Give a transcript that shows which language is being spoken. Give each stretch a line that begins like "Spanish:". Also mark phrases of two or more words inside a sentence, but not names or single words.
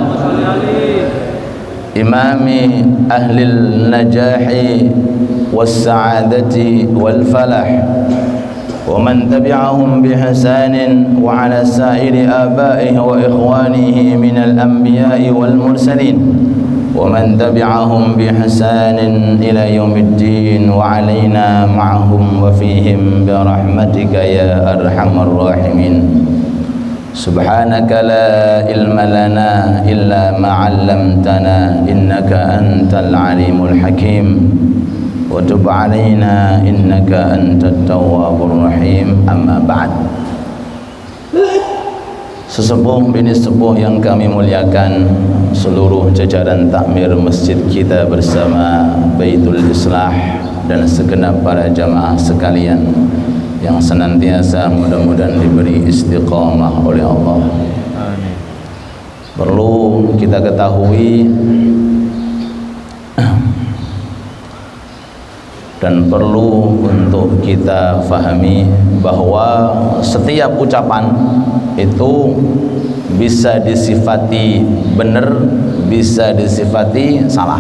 Arabic: إمامِ أهلِ النجاحِ والسعادةِ والفلاح ومن تبعهم بإحسانٍ وعلى سائرِ آبائه وإخوانه من الأنبياءِ والمرسلين ومن تبعهم بإحسانٍ إلى يومِ الدين وعلينا معهم وفيهم برحمتك يا أرحم الراحمين. سبحانك لا علم لنا إلا ما علمتنا إنك أنت العليم الحكيم. وتب علينا إنك أنت التواب الرحيم. أما بعد.
Indonesian: Sesepuh bini sepuh yang kami muliakan, seluruh jajaran takmir masjid kita bersama Baitul Islah, dan segenap para jamaah sekalian yang senantiasa mudah-mudahan diberi istiqamah oleh Allah. Amin. Perlu kita ketahui dan perlu untuk kita fahami bahwa setiap ucapan itu bisa disifati benar, bisa disifati salah.